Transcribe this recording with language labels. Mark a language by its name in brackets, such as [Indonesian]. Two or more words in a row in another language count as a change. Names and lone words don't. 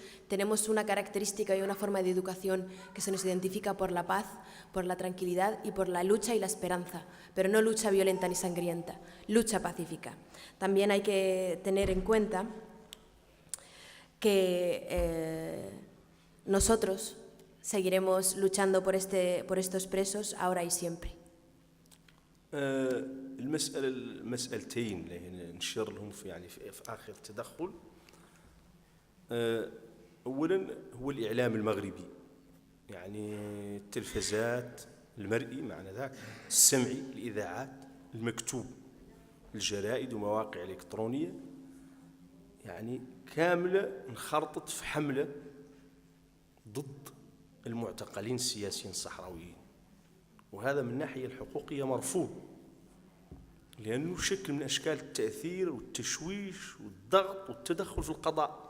[Spanish] Tenemos una característica y una forma de educación que se nos identifica por la paz, por la tranquilidad y por la lucha y la esperanza, pero no lucha violenta ni sangrienta, lucha pacífica. También hay que tener en cuenta que nosotros seguiremos luchando por estos presos ahora y siempre. [Arabic] المسألتين اللي نشير لهم في آخر تدخل، أولا هو الإعلام المغربي، التلفزات المرئي معنى ذاك، السمعي، الإذاعات، المكتوب، الجرائد ومواقع إلكترونية، كاملة انخرطت في حملة ضد المعتقلين السياسيين الصحراويين، وهذا من الناحية الحقوقية مرفوض، لأنه شكل من أشكال التأثير والتشويش والضغط والتدخل في القضاء.